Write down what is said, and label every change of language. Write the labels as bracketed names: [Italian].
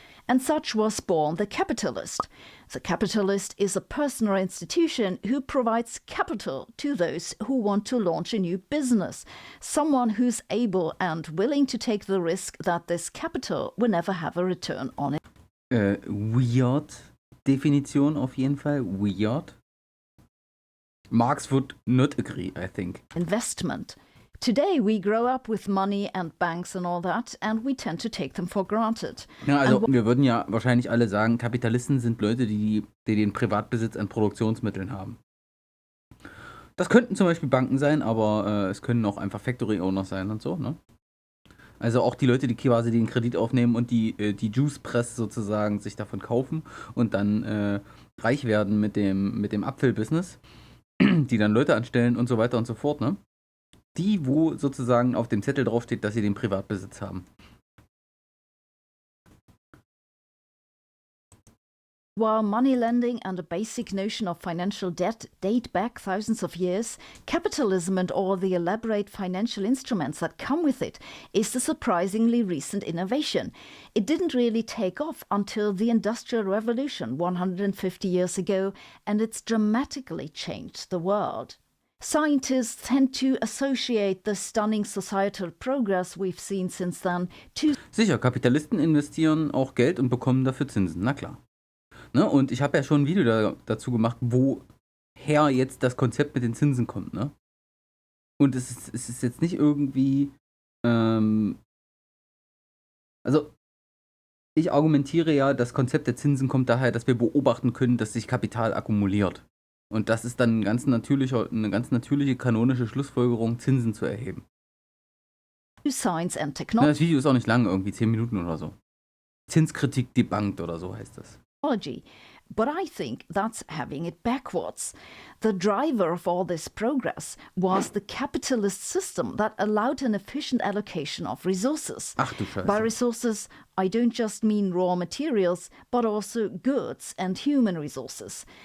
[English] And such was born the capitalist. The capitalist is a person or institution who provides capital to those who want to launch a new business. Someone who's able and willing to take the risk that this capital will never have a return on it. [German] Weird Definition auf jeden Fall. [English] Weird. Marx would not agree, I think. Investment. Today we grow up with money and banks and all that, and we tend to take them for granted. [German] Ja, also wir würden ja wahrscheinlich alle sagen, Kapitalisten sind Leute, die den Privatbesitz an Produktionsmitteln haben. Das könnten zum Beispiel Banken sein, aber es können auch einfach [English] Factory Owners [German] sein und so, ne? Also auch die Leute, die quasi den Kredit aufnehmen und die [English] Juice Press [German] sozusagen sich davon kaufen und dann reich werden mit dem Apfelbusiness, die dann Leute anstellen und so weiter und so fort, ne? Die, wo sozusagen auf dem Zettel draufsteht, dass sie den Privatbesitz haben. [English] While money lending and a basic notion of financial debt date back thousands of years, capitalism and all the elaborate financial instruments that come with it is a surprisingly recent innovation. It didn't really take off until the Industrial Revolution 150 years ago, and it's dramatically changed the world. Scientists tend to associate the stunning societal progress we've seen since then to... [German] Sicher, Kapitalisten investieren auch Geld und bekommen dafür Zinsen, na klar. Ne? Und ich habe ja schon ein Video dazu gemacht, woher jetzt das Konzept mit den Zinsen kommt, ne? Und es ist jetzt nicht irgendwie, also ich argumentiere ja, das Konzept der Zinsen kommt daher, dass wir beobachten können, dass sich Kapital akkumuliert. Und das ist dann eine ganz natürliche kanonische Schlussfolgerung, Zinsen zu erheben. [English] Science and [German] Ja, [English] technology. [German] das Video ist auch nicht lang, irgendwie 10 Minuten oder so. Zinskritik debunked oder so heißt das. [English] But I think that's having it backwards. The driver of all this progress was the capitalist system that allowed an efficient allocation of resources. [German] Ach du Scheiße. [English] By resources, I don't just mean raw materials, but also goods and human resources.